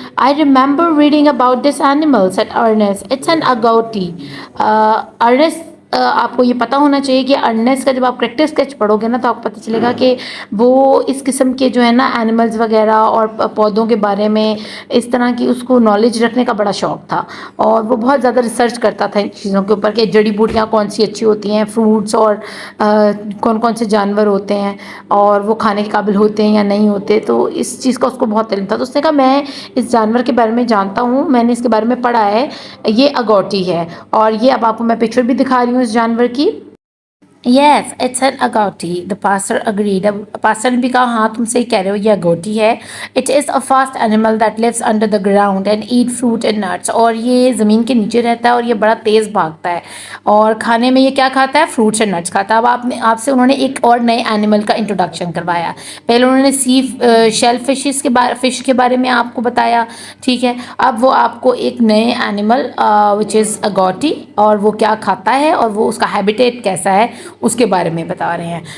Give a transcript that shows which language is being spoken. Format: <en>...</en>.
<en>I remember reading about this animal, said Ernest. It's an agouti.</en> <ur>Ernest آپ کو یہ پتہ ہونا چاہیے کہ ارنسٹ کا جب آپ کریکٹر اسکیچ پڑھو گے نا تو آپ کو پتہ چلے گا کہ وہ اس قسم کے جو ہے نا اینیملز وغیرہ اور پودوں کے بارے میں اس طرح کی اس کو نالج رکھنے کا بڑا شوق تھا، اور وہ بہت زیادہ ریسرچ کرتا تھا ان چیزوں کے اوپر کہ جڑی بوٹیاں کون سی اچھی ہوتی ہیں، فروٹس اور کون کون سے جانور ہوتے ہیں اور وہ کھانے کے قابل ہوتے ہیں یا نہیں ہوتے. تو اس چیز کا اس کو بہت علم تھا. تو اس نے کہا میں اس جانور کے بارے میں جانتا ہوں، میں نے اس کے بارے میں پڑھا ہے، یہ اگوٹی ہے. اور یہ اب آپ کو میں پکچر بھی دکھا رہی ہوں اس جانور کی.</ur> <en>Yes, it's an agouti. The pastor agreed.</en> <ur>اب pastor نے بھی کہا ہاں تم صحیح کہہ رہے ہو یہ agouti ہے.</ur> <en>It is a fast animal that lives under the ground and eat fruit and nuts.</en> <ur>اور یہ زمین کے نیچے رہتا ہے اور یہ بڑا تیز بھاگتا ہے اور کھانے میں یہ کیا کھاتا ہے؟</ur> <en>fruits and nuts</en> <ur>کھاتا ہے. اب آپ سے انہوں نے ایک اور نئے اینیمل کا انٹروڈکشن کروایا. پہلے انہوں نے شیل فش کے بارے میں آپ کو بتایا، ٹھیک ہے. اب وہ آپ کو ایک نئے اینیمل</ur> <en>which is agouti</en> <ur>اور وہ کیا کھاتا ہے اور وہ اس کا ہیبیٹیٹ کیسا ہے اس کے بارے میں بتا رہے ہیں.</ur>